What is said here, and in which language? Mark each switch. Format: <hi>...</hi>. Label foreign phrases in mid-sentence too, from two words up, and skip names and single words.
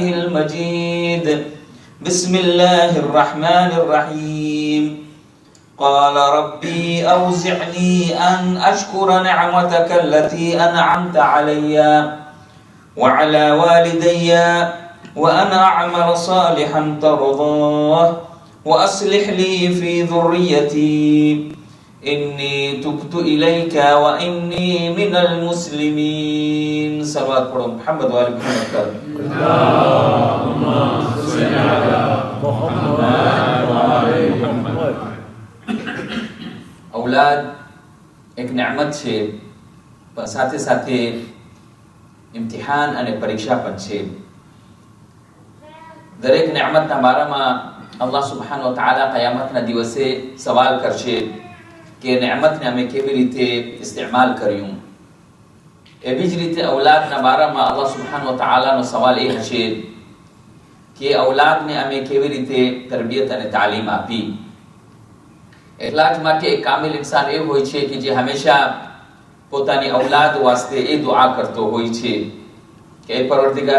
<ar>المجيد بسم الله الرحمن الرحيم قال ربي أوزعني أن أشكر نعمتك التي أنعمت علي وعلى والدي وأن أعمل صالحا ترضاه وأصلح لي في ذريتي إني تبت إليك وإني من المسلمين صلوات محمد وآل محمد اللهم صل على محمد وآل محمد</ar> <gu>اولاد એક નعمت છે પણ સાથે સાથે ઇમ્તિહાન અને પરીક્ષા પણ છે દરેક નعمتના બારામાં</gu> <ar>الله سبحانه وتعالى</ar> <gu>qiyamતના દિવસે સવાલ કરશે કે નعمتને અમે કેવી રીતે ઇસ્તેમાલ કર્યું એવી જ રીતે ઔલાદના બારામાં</gu> <ar>الله سبحانه وتعالى</ar> <gu>નો સવાલ એ હશે કે ઔલાદને અમે કેવી રીતે તરબિયત અને તાલીમ આપી એટલા જ માટે એક કામિલ ઇન્સાન એ હોય છે કે જે હંમેશા પોતાની ઔલાદ વાસ્તે એ દુઆ કરતો હોય છે કે એ પરવરદિગાર</gu>